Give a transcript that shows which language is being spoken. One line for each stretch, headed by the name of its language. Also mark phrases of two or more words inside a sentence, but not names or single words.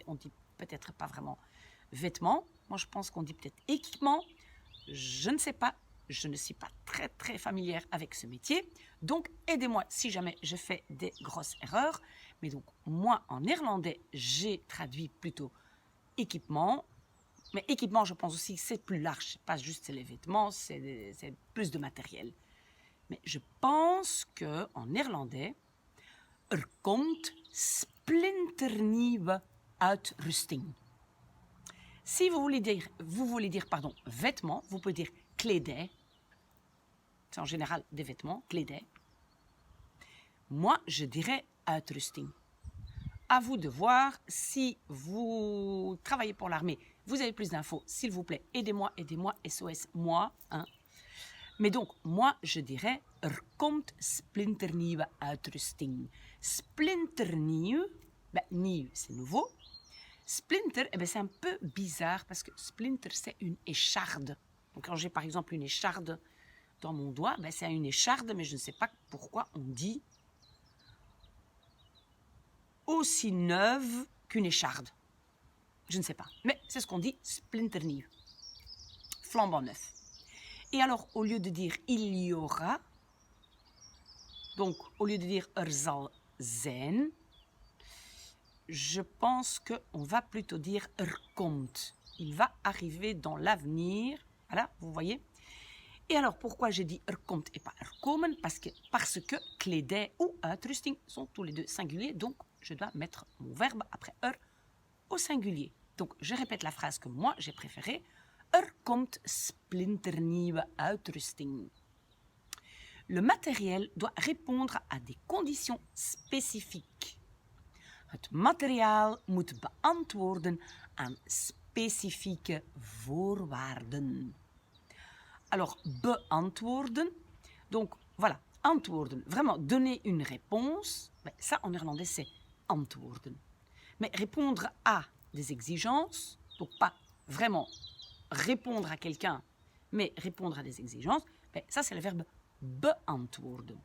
French: on dit peut-être pas vraiment vêtements, moi je pense qu'on dit peut-être équipement, je ne sais pas, je ne suis pas très familière avec ce métier, donc aidez-moi si jamais je fais des grosses erreurs, mais donc moi en néerlandais j'ai traduit plutôt équipement, mais équipement je pense aussi que c'est plus large, c'est pas juste les vêtements, c'est plus de matériel. Mais je pense que en néerlandais,
Dutch: komt splinternieuwe uitrusting.
French: Si vous voulez dire vêtements, vous pouvez dire kledij. C'est en général des vêtements, kledij. Moi, je dirais uitrusting. À vous de voir si vous travaillez pour l'armée. Vous avez plus d'infos, s'il vous plaît, aidez-moi, SOS, moi. Mais donc, moi, je dirais
Dutch: komt splinternieuwe uitrusting. Splinternieuw, nieuw,
French: c'est nouveau. Splinter, c'est un peu bizarre parce que splinter, c'est une écharde. Donc, quand j'ai par exemple une écharde dans mon doigt, c'est une écharde, mais je ne sais pas pourquoi on dit aussi neuve qu'une écharde. Je ne sais pas. Mais c'est ce qu'on dit, splinternieuw. Flambant neuf. Et alors, au lieu de dire il y aura, donc au lieu de dire
Dutch: zal zijn,
French: je pense qu'on va plutôt dire komt. Il va arriver dans l'avenir. Voilà, vous voyez. Et alors, pourquoi j'ai dit komt et pas komen? Parce que kledij ou uitrusting sont tous les deux singuliers, donc je dois mettre mon verbe après au singulier. Donc, je répète la phrase que moi j'ai préférée.
Dutch: Komt splinternieuwe uitrusting.
French: Le matériel doit répondre à des conditions spécifiques.
Dutch: Het materiaal moet beantwoorden aan specifieke voorwaarden.
French: Alors, beantwoorden. Donc, voilà, antwoorden. Vraiment, donner une réponse. Ben, ça, en néerlandais, c'est antwoorden. Mais répondre à des exigences, donc pas vraiment répondre à quelqu'un, mais répondre à des exigences, ben, ça, c'est le verbe beantwoorden.